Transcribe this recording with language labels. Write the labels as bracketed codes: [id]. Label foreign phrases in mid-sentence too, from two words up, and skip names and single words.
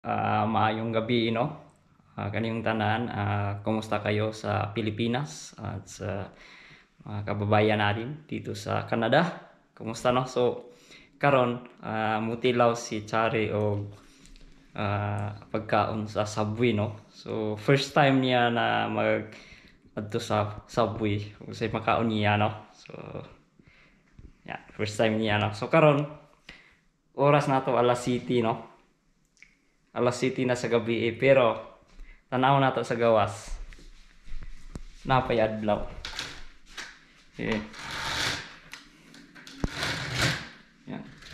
[ceb] Maayong gabi, no? Kaniyong tanan, [tl] kumusta kayo sa Pilipinas at sa mga kababayan natin dito sa Canada? [ceb] Kumusta, no? So, karon mutilaw si Chari og pagkaon sa Subway, no? So, [en] first time [ceb] niya na mag adto sa Subway ug say makaon niya, no? [en] So, yeah, first time [ceb] niya, no? So, karon oras na to alas City, no? Alas City na sa gabi pero tanaw na to sa gawas napay adlaw. Okay. Yan.